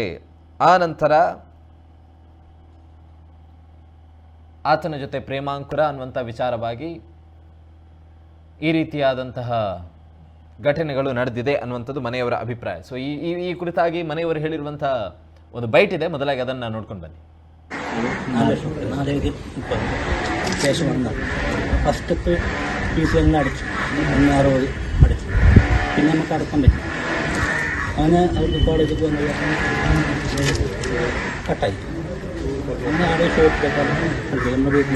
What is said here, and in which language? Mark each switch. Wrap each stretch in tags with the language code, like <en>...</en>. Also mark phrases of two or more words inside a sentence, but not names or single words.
<kn>ಆ ನಂತರ ಆತನ ಜೊತೆ ಪ್ರೇಮಾಂಕುರ ಅನ್ನುವಂಥ ವಿಚಾರವಾಗಿ ಈ ರೀತಿಯಾದಂತಹ ಘಟನೆಗಳು ನಡೆದಿದೆ ಅನ್ನುವಂಥದ್ದು ಮನೆಯವರ ಅಭಿಪ್ರಾಯ. ಸೊ ಈ ಕುರಿತಾಗಿ ಮನೆಯವರು ಹೇಳಿರುವಂಥ ಒಂದು ಬೈಟ್ ಇದೆ, ಮೊದಲಾಗಿ ಅದನ್ನು ನೋಡ್ಕೊಂಡು ಬನ್ನಿ.</kn> <ml>4 ക്യാഷ് വന്നു. ഫസ്റ്റത്തെ ഫീസ് എല്ലാം അടിച്ചു, 160 അടിച്ചു. പിന്നെ നമുക്ക് അടക്കാൻ പറ്റും. അങ്ങനെ അവർക്ക് കോളേജിൽ വന്ന കട്ടായി. അങ്ങനെ ആടെ ഷോപ്പിലേക്കാണ് നമ്മുടെ വീട്ടിൽ.</ml>